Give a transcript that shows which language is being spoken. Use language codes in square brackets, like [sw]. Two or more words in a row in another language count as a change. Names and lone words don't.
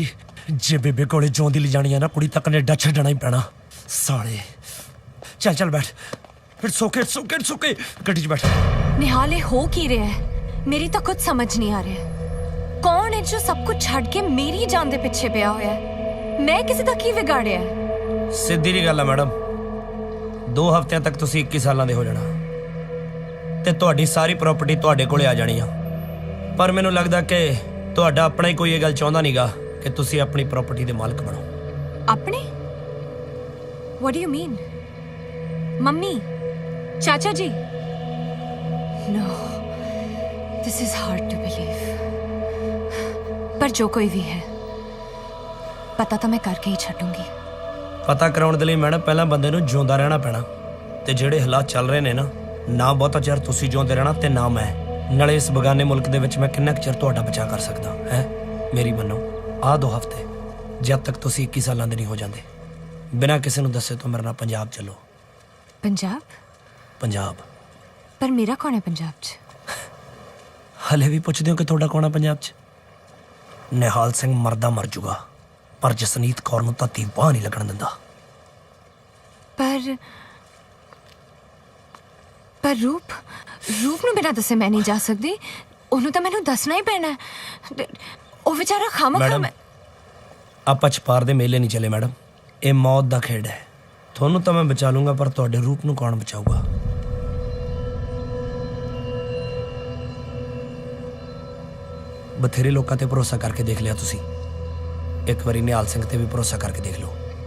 [pa] ਜੇ ਬੇਬੇ ਕੋਲੇ ਜਿਉਂਦੀ ਲੈ ਜਾਣੀ ਆ ਨਾ ਕੁੜੀ ਤਾਂ ਕੈਨੇਡਾ ਛੱਡਣਾ ਹੀ ਪੈਣਾ ਸਾਲੇ। ਚੱਲ ਚੱਲ ਬੈਠ ਫਿਰ ਸੋਕੇ ਗੱਡੀ 'ਚ ਬੈਠ। [hi] निहाल ये हो की रहा है मेरी तो कुछ समझ नहीं आ रहा है। [pa] ਕੌਣ ਹੈ ਜੋ ਸਭ ਕੁਝ ਛੱਡ ਕੇ ਮੇਰੀ ਜਾਨ ਦੇ ਪਿੱਛੇ ਪਿਆ ਹੋਇਆ ਹੈ? ਮੈਂ ਕਿਸੀ ਦਾ ਕੀ ਵਿਗਾੜਿਆ ਹੈ? ਸਿੱਧੀ ਜੀ ਗੱਲ ਆ ਮੈਡਮ, 2 ਹਫ਼ਤਿਆਂ ਤੱਕ ਤੁਸੀਂ 21 ਸਾਲਾਂ ਦੇ ਹੋ ਜਾਣਾ ਤੇ ਤੁਹਾਡੀ ਸਾਰੀ ਪ੍ਰਾਪਰਟੀ ਤੁਹਾਡੇ ਕੋਲੇ ਆ ਜਾਣੀ ਆ। ਪਰ ਮੈਨੂੰ ਲੱਗਦਾ ਕਿ ਤੁਹਾਡਾ ਆਪਣਾ ਹੀ ਕੋਈ ਇਹ ਗੱਲ ਚਾਹੁੰਦਾ ਨਹੀਂਗਾ ਕਿ ਤੁਸੀਂ ਆਪਣੀ ਪ੍ਰਾਪਰਟੀ ਦੇ ਮਾਲਕ ਬਣੋ। [hi] अपने? [en] What do you mean? [hi] मम्मी, चाचा जी? [en] No, this is hard to believe. [hi] पर जो कोई भी है, पता तो मैं करके ही छूटूंगी। [pa] ਪਤਾ ਕਰਾਉਣ ਦੇ ਲਈ ਮੈਡਮ ਪਹਿਲਾਂ ਬੰਦੇ ਨੂੰ ਜਿਉਂਦਾ ਰਹਿਣਾ ਪੈਣਾ ਤੇ ਜਿਹੜੇ ਹਾਲਾਤ ਚੱਲ ਰਹੇ ਨੇ ਨਾ ਬਹੁਤਾ ਚਿਰ ਤੁਸੀਂ ਜਿਉਂਦੇ ਰਹਿਣਾ ਤੇ ਨਾ ਮੈਂ। ਨਾਲੇ ਇਸ ਬਗਾਨੇ ਮੁਲਕ ਦੇ ਵਿੱਚ ਮੈਂ ਕਿੰਨਾ ਕੁ ਚਿਰ ਤੁਹਾਡਾ ਬਚਾਅ ਕਰ ਸਕਦਾ ਹੈ? ਮੇਰੀ ਮੰਨੋ, ਆਹ 2 ਹਫ਼ਤੇ ਜਦ ਤੱਕ ਤੁਸੀਂ 21 ਸਾਲਾਂ ਦੇ ਨਹੀਂ ਹੋ ਜਾਂਦੇ, ਬਿਨਾਂ ਕਿਸੇ ਨੂੰ ਦੱਸੇ ਤੋਂ ਮੇਰੇ ਨਾਲ ਪੰਜਾਬ ਚੱਲੋ। ਪੰਜਾਬ? [hi] पर मेरा कौन है पंजाब च? [pa] ਹਲੇ ਵੀ ਪੁੱਛਦੇ ਹੋ ਕਿ ਤੁਹਾਡਾ ਕੌਣ ਹੈ ਪੰਜਾਬ 'ਚ? ਨਿਹਾਲ ਸਿੰਘ ਮਰਦਾ ਮਰ ਜੂਗਾ ਪਰ ਜਸਨੀਤ ਕੌਰ ਨੂੰ ਧੱਤੀ ਬਾਹ ਨਹੀਂ ਲੱਗਣ ਦਿੰਦਾ। पर रूप ਨੂੰ ਬਿਨਾਂ ਦੱਸੇ ਮੈਂ ਨਹੀਂ ਜਾ ਸਕਦੀ। ਉਹਨੂੰ ਤਾਂ ਮੈਨੂੰ ਦੱਸਣਾ ਹੀ ਪੈਣਾ ਹੈ। ਉਹ ਵਿਚਾਰਾ ਖਾਮਖਾਮ ਹੈ। ਆਪਾਂ ਛਪਾਰ ਦੇ ਮੇਲੇ ਨਹੀਂ ਚੱਲੇ ਮੈਡਮ, ਇਹ ਮੌਤ ਦਾ ਖੇਡ ਹੈ। ਤੁਹਾਨੂੰ ਤਾਂ ਮੈਂ ਬਚਾ ਲੂੰਗਾ ਪਰ ਤੁਹਾਡੇ ਰੂਪ ਨੂੰ ਕੌਣ ਬਚਾਊਗਾ? ਬਥੇਰੇ ਲੋਕਾਂ ਤੇ ਭਰੋਸਾ ਕਰਕੇ ਦੇਖ ਲਿਆ ਤੁਸੀਂ, ਇੱਕ ਵਾਰੀ ਨਿਹਾਲ ਸਿੰਘ ਤੇ ਵੀ ਭਰੋਸਾ ਕਰਕੇ ਦੇਖ ਲਓ।